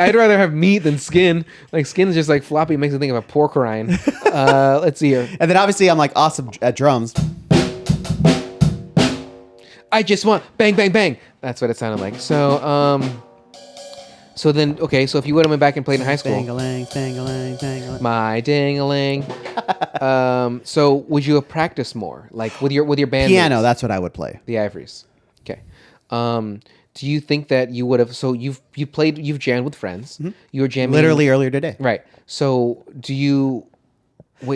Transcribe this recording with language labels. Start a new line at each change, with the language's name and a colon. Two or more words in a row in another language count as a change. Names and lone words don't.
English: I'd rather have meat than skin. Like skin is just like floppy. Makes me think of a pork rind. Let's see here. And then obviously I'm like awesome at drums. I just want bang bang bang. That's what it sounded like. So So then, okay, so if you would have went back and played in high school, Dang-a-lang, dang-a-lang, dang-a-lang. my ding-a-ling. So would you have practiced more, like with your band? Piano, that's what I would play. The Ivories. Okay. Do you think that you would have? So you've jammed with friends. You were jamming Literally earlier today. right? So do you? Wait,